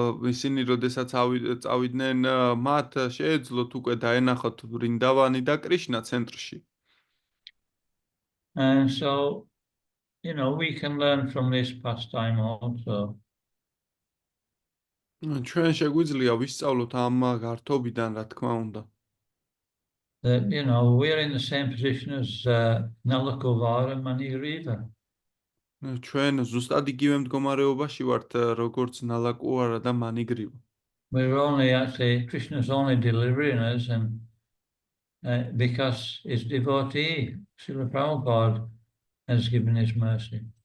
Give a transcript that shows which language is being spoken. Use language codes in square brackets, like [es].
[ka] ისინი როდესაც წავიდნენ მათ შეეძლოთ უკვე დაენახოთ ვრინდავანი და კრიშნა ცენტრში. [en] And so, we can learn from this pastime also. [ka] ჩვენ შეგვიძლია ვისწავლოთ ამ გართობიდან, რა თქმა უნდა. [en] That, we're in the same position as Nalakovara and Manigriva. [ka] ჩვენ ზუსტად იგივე მდგომარეობაში ვართ, როგორც ნალაკუარა და მანიგრივა. [en] We're actually, Krishna's only delivering us, and because his devotee, Srila Prabhupada, has given his mercy.